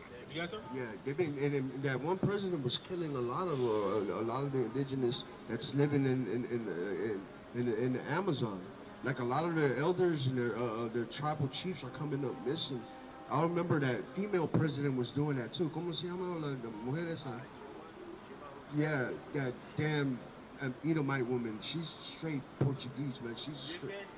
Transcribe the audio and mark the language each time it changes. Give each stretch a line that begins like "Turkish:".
English: You got something? Yeah, they've been, and that one president was killing a lot of the indigenous that's living in the Amazon. Like a lot of their elders and their tribal chiefs are coming up missing. I remember that female president was doing that too.
Spanish: ¿Cómo se llama la mujer esa?
English: Yeah, that damn Edomite woman. She's straight Portuguese, man. She's straight.